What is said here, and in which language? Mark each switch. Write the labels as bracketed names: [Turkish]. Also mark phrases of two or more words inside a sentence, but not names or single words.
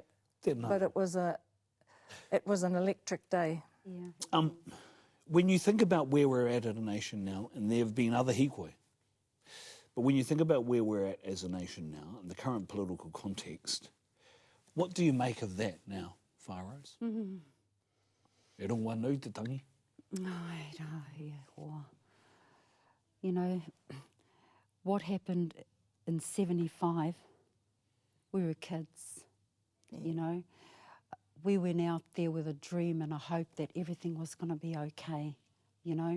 [English] But it was an electric day. Yeah. When you think about where we're at a nation now, and there have been other hīkoi, but when you think about where we're at as a nation now, in the current political context, what do you make of that now, Whāros? [Māori] E rongoa nui te tangi? [English] You know, what happened in 75, we were kids, you know. We went out there with a dream and a hope that everything was going to be okay, you know.